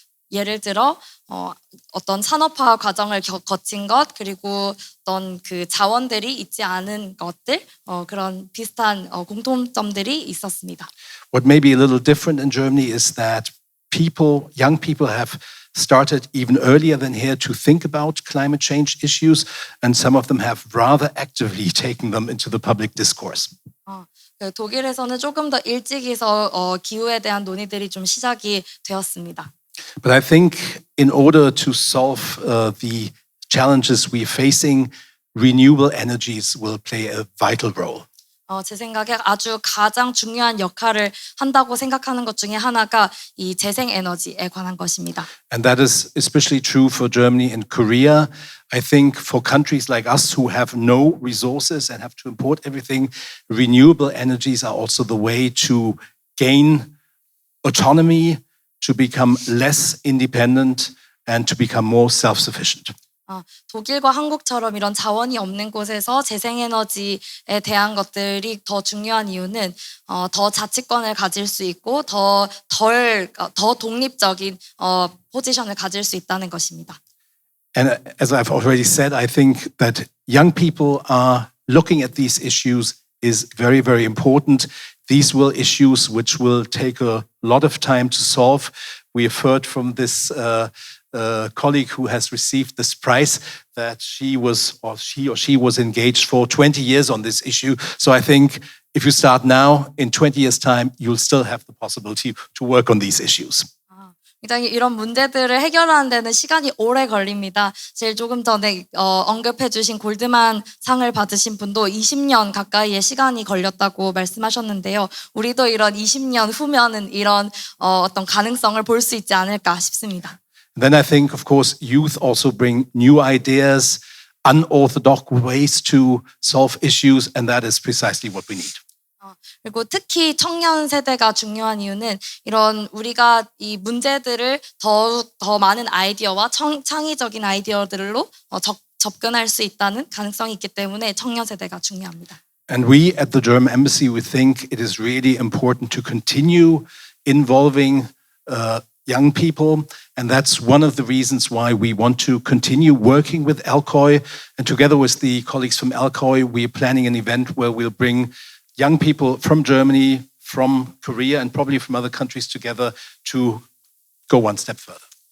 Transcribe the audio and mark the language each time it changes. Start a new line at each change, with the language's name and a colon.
Korean: 예를 들어 어떤 산업화 과정을 거친 것 그리고 어떤 그 자원들이 있지 않은 것들 그런 비슷한 공통점들이 있었습니다.
English: What may be a little different in Germany is that young people have started even earlier than here to think about climate change issues, and some of them have rather actively taken them into the public discourse.
Korean: 독일에서는 조금 더 일찍이서 기후에 대한 논의들이 좀 시작이 되었습니다.
English: But I think in order to solve the challenges we're facing, renewable energies will play a vital role.
Korean: 제 생각에 아주 가장 중요한 역할을 한다고 생각하는 것 중에 하나가 이 재생 에너지에 관한 것입니다.
English: And that is especially true for Germany and Korea. I think for countries like us who have no resources and have to import everything, renewable energies are also the way to gain autonomy, to become less independent, and to become more self-sufficient.
Korean: 독일과 한국처럼 이런 자원이 없는 곳에서 재생에너지에 대한 것들이 더 중요한 이유는 더 자치권을 가질 수 있고 더 독립적인 포지션을 가질 수 있다는 것입니다.
English: And as I've already said, I think that young people are looking at these issues is very, very important. These will issues which will take a lot of time to solve. We have heard from this colleague who has received this prize that she or she was engaged for 20 years on this issue. So I think if you start now, in 20 years' time, you'll still have the possibility to work on these issues.
Korean: 굉장히 이런 문제들을 해결하는 데는 시간이 오래 걸립니다. 제일 조금 전에 언급해 주신 골드만 상을 받으신 분도 20년 가까이의 시간이 걸렸다고 말씀하셨는데요. 우리도 이런 20년 후면은 이런 어떤 가능성을 볼 수 있지 않을까 싶습니다.
English: Then I think, of course, youth also bring new ideas, unorthodox ways to solve issues, and that is precisely what we need.
Korean: 그리고 특히 청년 세대가 중요한 이유는 이런 우리가 이 문제들을 더 많은 아이디어와 창의적인 아이디어들로 접근할 수 있다는 가능성이 있기 때문에 청년 세대가 중요합니다.
English: And we at the German Embassy, we think it is really important to continue involving young people. And that's one of the reasons why we want to continue working with Alcoy. And together with the colleagues from Alcoy, we're planning an event where we'll bring young people from Germany, from Korea, and probably from other countries together to go one step further.